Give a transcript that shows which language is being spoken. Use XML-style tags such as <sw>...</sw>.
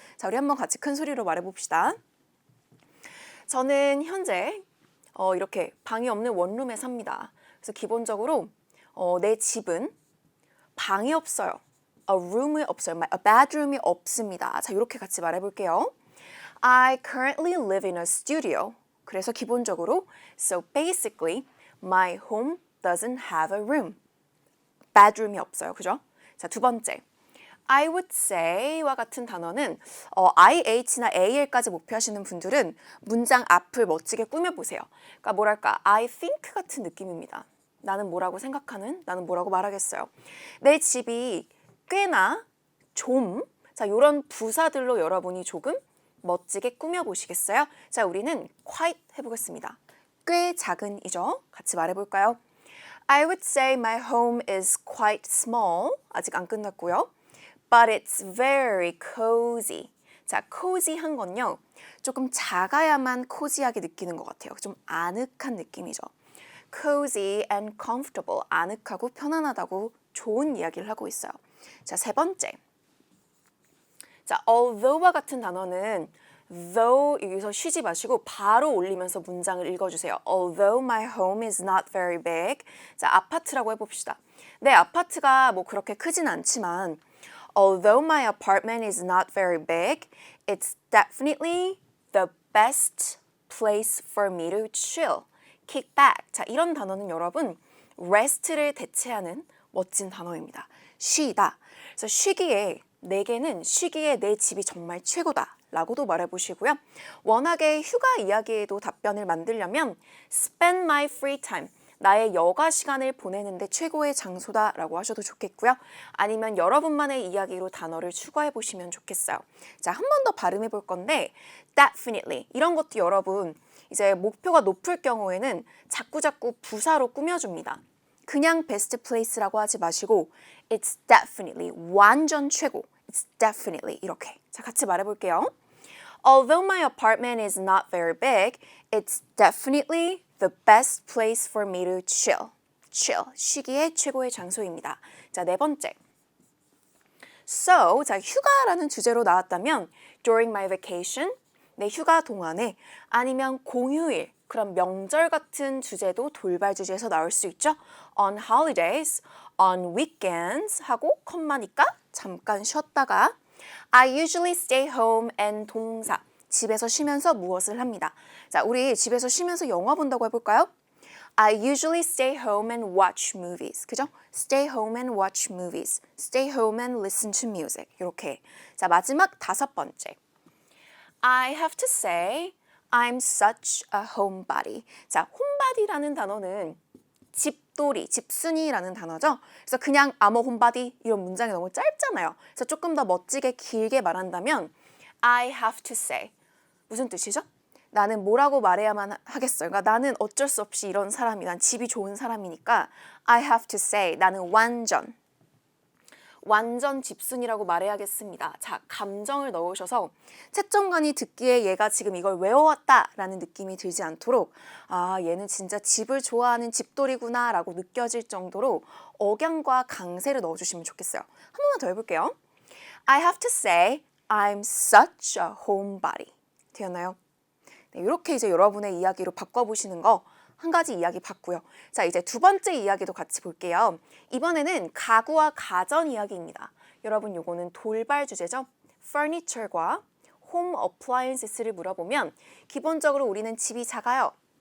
<ko>자, 우리 한번 같이 큰 소리로 말해 봅시다. 저는 현재 이렇게 방이 없는 원룸에 삽니다. 그래서 기본적으로 내 집은 방이 없어요. a room이 없어요. a bedroom이 없습니다. 자, 이렇게 같이 말해 볼게요.</ko> <en>I currently live in a studio.</en> <ko>그래서 기본적으로</ko> <en>so basically my home doesn't have a room. bedroom이</en> <ko>없어요. 그죠? 자, 두 번째. I would say와 같은 단어는 IH나 AL까지 목표하시는 분들은 문장 앞을 멋지게 꾸며보세요. 그러니까 뭐랄까 I think 같은 느낌입니다. 나는 뭐라고 생각하는, 나는 뭐라고 말하겠어요. 내 집이 꽤나 좀, 자, 이런 부사들로 여러분이 조금 멋지게 꾸며보시겠어요? 자, 우리는 quite 해보겠습니다. 꽤 작은이죠? 같이 말해볼까요?</ko> <en>I would say my home is quite small.</en> <ko>아직 안 끝났고요.</ko> <en>But it's very cozy.</en> <ko>자, cozy한 건요. 조금 작아야만 cozy하게 느끼는 것 같아요. 좀 아늑한 느낌이죠.</ko> <en>Cozy and comfortable.</en> <ko>아늑하고 편안하다고 좋은 이야기를 하고 있어요. 자, 세 번째. 자, although와 같은 단어는 though 여기서 쉬지 마시고 바로 올리면서 문장을 읽어주세요.</ko> <en>Although my home is not very big.</en> <ko>자, 아파트라고 해봅시다. 내 아파트가 뭐 그렇게 크진 않지만</ko> <en>Although my apartment is not very big, it's definitely the best place for me to chill, kick back.</en> <ko>자, 이런 단어는 여러분 rest를 대체하는 멋진 단어입니다. 쉬다. 그래서 내게는 쉬기에 내 집이 정말 최고다 라고도 말해보시고요. 워낙에 휴가 이야기에도 답변을 만들려면</ko> <en>spend my free time,</en> <ko>나의 여가 시간을 보내는데 최고의 장소다 라고 하셔도 좋겠고요. 아니면 여러분만의 이야기로 단어를 추가해 보시면 좋겠어요. 자, 한 번 더 발음해 볼 건데 definitely 이런 것도 여러분 이제 목표가 높을 경우에는 자꾸자꾸 부사로 꾸며줍니다. 그냥 best place라고 하지 마시고 it's definitely 완전 최고, it's definitely 이렇게. 자, 같이 말해볼게요.</ko> <en>Although my apartment is not very big, it's definitely the best place for me to chill.</en> <ko>chill, 쉬기에 최고의 장소입니다. 자, 네 번째. So, 자, 휴가라는 주제로 나왔다면</ko> <en>during my vacation,</en> <ko>내 휴가 동안에 아니면 공휴일, 그런 명절 같은 주제도 돌발 주제에서 나올 수 있죠.</ko> <en>On holidays, on weekends</en> <ko>하고 컴마니까 잠깐 쉬었다가</ko> <en>I usually stay home and 동사.</en> <ko>집에서 쉬면서 무엇을 합니다. 자, 우리 집에서 쉬면서 영화 본다고 해볼까요?</ko> <en>I usually stay home and watch movies.</en> <ko>그죠?</ko> <en>Stay home and watch movies. Stay home and listen to music.</en> <ko>이렇게. 자, 마지막 다섯 번째.</ko> <en>I have to say I'm such a homebody.</en> <ko>자, homebody라는 단어는 집돌이, 집순이라는 단어죠. 그래서 그냥 I'm a homebody 이런 문장이 너무 짧잖아요. 그래서 조금 더 멋지게 길게 말한다면</ko> <en>I have to say.</en> <ko>무슨 뜻이죠? 나는 뭐라고 말해야만 하겠어요. 그러니까 나는 어쩔 수 없이 이런 사람이, 난 집이 좋은 사람이니까 I have to say, 나는 완전 집순이라고 말해야겠습니다. 자, 감정을 넣으셔서 채점관이 듣기에 얘가 지금 이걸 외워왔다라는 느낌이 들지 않도록 아, 얘는 진짜 집을 좋아하는 집돌이구나 라고 느껴질 정도로 억양과 강세를 넣어주시면 좋겠어요. 한 번만 더 해볼게요.</ko> <en>I have to say I'm such a homebody.</en> <ko>되었나요? 네, 이렇게 이제 여러분의 이야기로 바꿔보시는 거 한 가지 이야기 봤고요. 자, 이제 두 번째 이야기도 같이 볼게요. 이번에는 가구와 가전 이야기입니다. 여러분, 요거는 돌발 주제죠. Furniture과 Home Appliances를 물어보면 기본적으로 우리는 집이 작아요.</ko>